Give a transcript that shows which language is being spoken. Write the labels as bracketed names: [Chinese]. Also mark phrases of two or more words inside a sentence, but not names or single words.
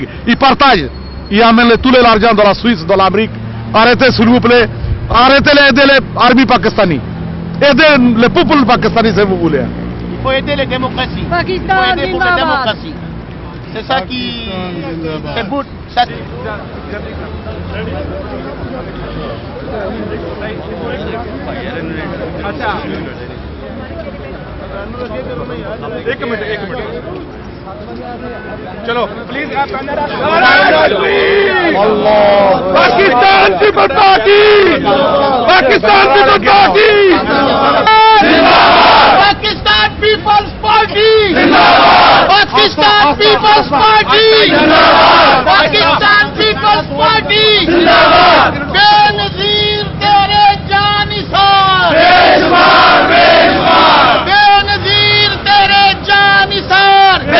[French] Il partage, il amène tout l'argent de la Suisse, de l'Amérique. Arrêtez s'il vous plaît, arrêtez d'aider l'armée pakistani. Aidez le peuple pakistani si vous voulez. Il faut aider les démocraties. Pakistan, il faut aider pour les démocraties. C'est ça qui... C'est beau. Ça... [Hindi] एक मिनट चलो प्लीज आप पाकिस्तान पीपल्स पार्टी पाकिस्तान पीपल्स पार्टी पाकिस्तान पीपल्स पार्टी पाकिस्तान पीपल्स पार्टी पाकिस्तान पीपल्स पार्टी बेनजीर तेरे जानिसार बेनजीर तेरे जानिसार